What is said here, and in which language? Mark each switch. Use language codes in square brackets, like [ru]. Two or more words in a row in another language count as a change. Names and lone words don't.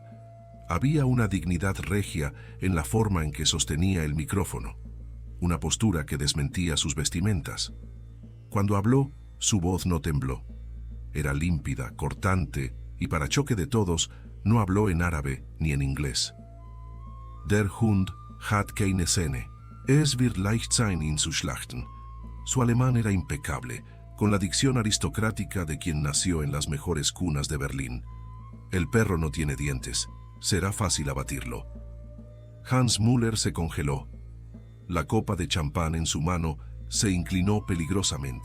[es] Había una dignidad regia en la forma en que sostenía el micrófono, una postura que desmentía sus vestimentas. Cuando habló, su voz no tembló. Era límpida, cortante, y para choque de todos, no habló en árabe ni en inglés. [de] «Der Hund hat keine Zähne. Es wird leicht sein, ihn zu schlachten». [es] Su alemán era impecable, con la dicción aristocrática de quien nació en las mejores cunas de Berlín. «El perro no tiene dientes. Será fácil abatirlo». Hans Müller se congeló. La copa de champán en su mano se inclinó peligrosamente.